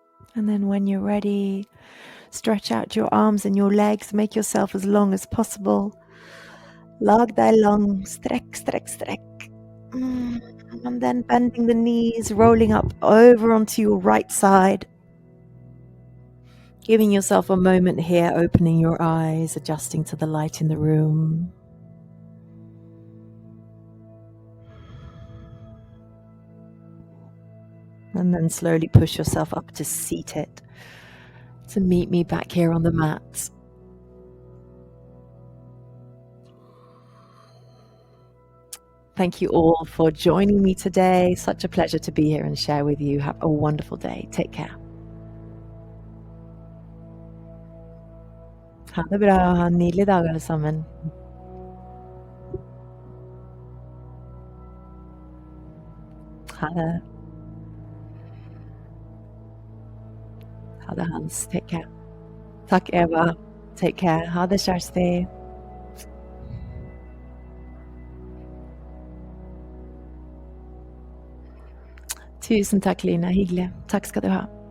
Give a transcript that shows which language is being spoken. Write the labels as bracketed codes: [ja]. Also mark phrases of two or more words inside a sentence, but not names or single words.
[en] And then when you're ready, stretch out your arms and your legs. Make yourself as long as possible. [no] Lag deg lang. Strekk, strekk, strekk. [en] And then bending the knees, rolling up over onto your right side. Giving yourself a moment here, opening your eyes, adjusting to the light in the room. And then slowly push yourself up to seated, to meet me back here on the mat. Thank you all for joining me today. Such a pleasure to be here and share with you. Have a wonderful day. Take care. [no] Ha det bra. Ha en nydelig dag alle sammen. Ha det. Ha det, Hans. [en] Take care. Takk, Eva. Take care. [no] Ha det, Kjersti. Tusen takk, Line. Hyggelig. Takk skal du ha.